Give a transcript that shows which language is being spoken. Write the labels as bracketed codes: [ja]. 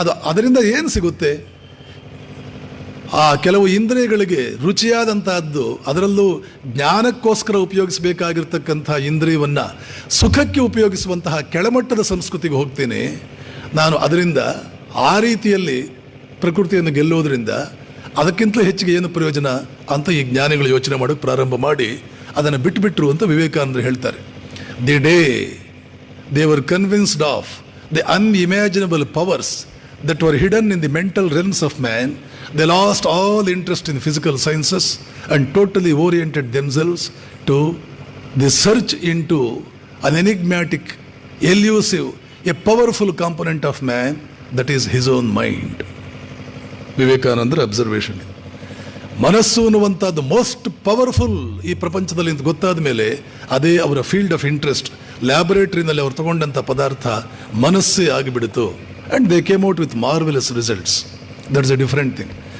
[kn] ಅದರಿಂದ ಏನು ಸಿಗುತ್ತೆ? ಆ ಕೆಲವು ಇಂದ್ರಿಯಗಳಿಗೆ ರುಚಿಯಾದಂತಹದ್ದು, ಅದರಲ್ಲೂ ಜ್ಞಾನಕ್ಕೋಸ್ಕರ ಉಪಯೋಗಿಸಬೇಕಾಗಿರ್ತಕ್ಕಂಥ ಇಂದ್ರಿಯವನ್ನು ಸುಖಕ್ಕೆ ಉಪಯೋಗಿಸುವಂತಹ ಕೆಳಮಟ್ಟದ ಸಂಸ್ಕೃತಿಗೆ ಹೋಗ್ತೇನೆ ನಾನು. ಅದರಿಂದ ಆ ರೀತಿಯಲ್ಲಿ ಪ್ರಕೃತಿಯನ್ನು ಗೆಲ್ಲೋದ್ರಿಂದ ಅದಕ್ಕಿಂತಲೂ ಹೆಚ್ಚಿಗೆ ಏನು ಪ್ರಯೋಜನ ಅಂತ ಈ ಜ್ಞಾನಿಗಳು ಯೋಚನೆ ಮಾಡೋಕ್ಕೆ ಪ್ರಾರಂಭ ಮಾಡಿ ಅದನ್ನು ಬಿಟ್ಟುಬಿಟ್ರು ಅಂತ ವಿವೇಕಾನಂದರು ಹೇಳ್ತಾರೆ. [en] The day they were convinced of the unimaginable powers that were hidden in the mental realms of man, they lost all interest in physical sciences and totally oriented themselves to the search into an enigmatic, elusive, a powerful component of man, that is his own mind. [kn] ವಿವೇಕಾನಂದರ observation. ಮನಸ್ಸು ಅನ್ನುವಂಥದ್ದು most powerful ಈ ಪ್ರಪಂಚದಲ್ಲಿ ಅಂತ ಗೊತ್ತಾದ ಮೇಲೆ ಅದೇ ಅವರ [en] Field of interest. [kn] ಲ್ಯಾಬೊರೇಟರಿನಲ್ಲಿ ಅವರು ತಗೊಂಡಂಥ ಪದಾರ್ಥ ಮನಸ್ಸೇ ಆಗಿಬಿಡ್ತು. [en] And they came out with marvellous results. That's a different thing.